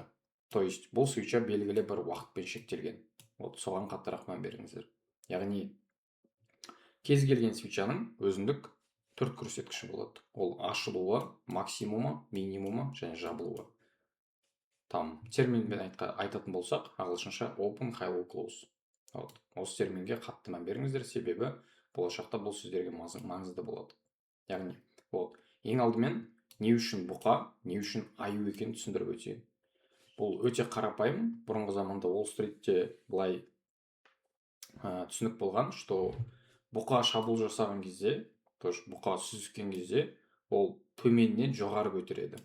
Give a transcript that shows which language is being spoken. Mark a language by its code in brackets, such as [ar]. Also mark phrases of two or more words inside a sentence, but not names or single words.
[ru] То есть, [kk] бұл свеча белгілі бір уақытпен шектелген. Соған қаттырақ мән беріңіздер. Яғни, кез келген свечаның өзіндік төрт көрсеткіші болады. Ол ашылуы, максимумы, минимумы және жабылуы. Терминмен айтатын болсақ, ағылшынша [en] open high low close. [kk] Осы терминге қатты мән беріңіздер, себебі болашақта бұл сіздерге маңызды болады. Яғни, ең алдымен не үшін бұқа, не үшін аю екенін түсіндіріп өтейін. Бұл өте қарапайым. Бұрынғы заманда Уолл Стритте былай түсінік болған, что бұқа шабуыл жасаған кезде, бұқа сүзіскен кезде, ол төменнен жоғары көтереді.